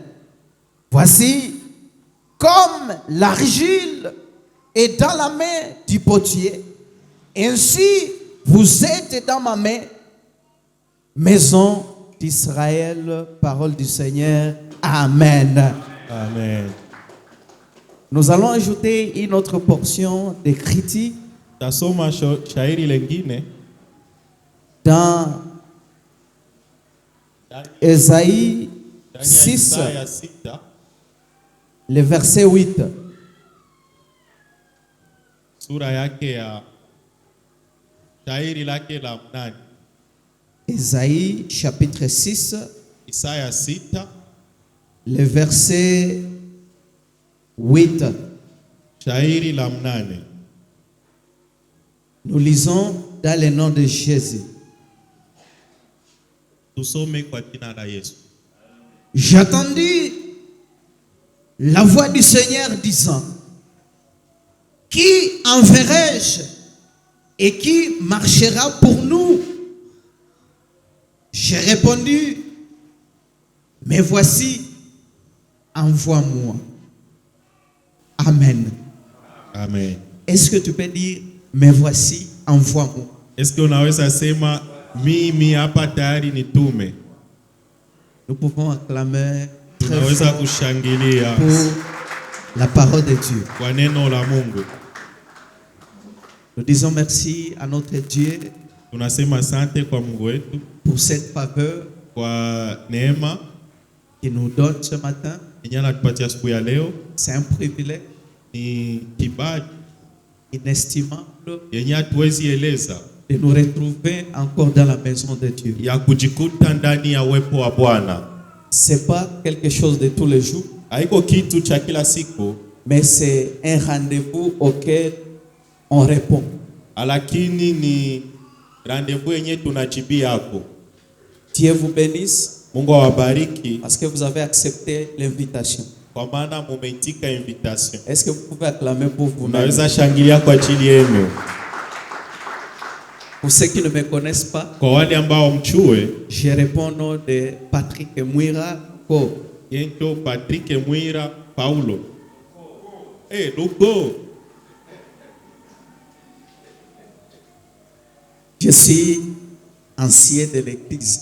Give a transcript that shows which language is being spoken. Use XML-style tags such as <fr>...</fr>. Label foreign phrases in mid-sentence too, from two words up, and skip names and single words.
<fr>Voici, comme l'argile est dans la main du potier, ainsi vous êtes dans ma main, maison d'Israël. Parole du Seigneur. Amen. Amen. Nous allons ajouter une autre portion d'écriture</fr> <sw>Tasoma shairi lengine</sw> <fr>dans Ésaïe 6,</fr> <sw>Isaya 6</sw> <fr>le verset 8.</fr> <sw>sura yake ya shairi lake la 8.</sw> <fr>Ésaïe chapitre 6,</fr> <sw>Isaya 6</sw> <fr>le verset 8.</fr> <sw>shairi la 8.</sw> <fr>Nous lisons dans le nom de Jésus.</fr> <sw>Tusome kwa jina la Yesu.</sw> <fr>J'attendis la voix du Seigneur disant: qui enverrai-je et qui marchera pour nous? J'ai répondu: mais voici, envoie-moi. Amen. Amen. Est-ce que tu peux dire: mais voici, envoie-moi? Est-ce que</fr> <sw>unaweza sema mimi hapa tayari nitume?</sw> <fr>Nous pouvons acclamer très</fr> <sw>Tunaweza</sw> <fr>fort</fr> <sw>kushangilia</sw> <fr>pour la parole de Dieu.</fr> <sw>kwa neno la Mungu.</sw> <fr>Nous disons merci à notre Dieu</fr> <sw>Tunasema asante kwa Mungu wetu</sw> <fr>pour cette faveur</fr> <sw>kwa neema</sw> <fr>qu'il nous donne ce matin.</fr> <sw>yenye anatupatia siku ya leo.</sw> <fr>C'est un privilège</fr> <sw>Ni kibali</sw> <fr>inestimable</fr> <sw>yenye hatuwezi eleza</sw> <fr>de nous retrouver encore dans la maison de Dieu.</fr> <sw>ya kujikuta ndani ya uwepo wa Bwana.</sw> <fr>C'est pas quelque chose de tous les jours,</fr> <sw>Haiko kitu cha kila siku,</sw> <fr>mais c'est un rendez-vous auquel on répond.</fr> <sw>lakini ni rendezvous yenye tunajibia hapo.</sw> <fr>Dieu vous bénisse</fr> <sw>Mungu awabariki</sw> <fr>parce que vous avez accepté l'invitation.</fr> <sw>kwa maana mumeitika invitation.</sw> <fr>Est-ce que vous pouvez acclamer pour vous-même?</fr> <sw>Unaweza shangilia kwa ajili yenu.</sw> <fr>Pour ceux qui ne me connaissent pas,</fr> <sw>Kwa wale ambao mchue,</sw> <fr>je réponds au nom de Patrick Mwira Ko.</fr> <sw>yento Patrick Mwira Paulo. Lugo.</sw> <fr>Je suis ancien de l'église.</fr>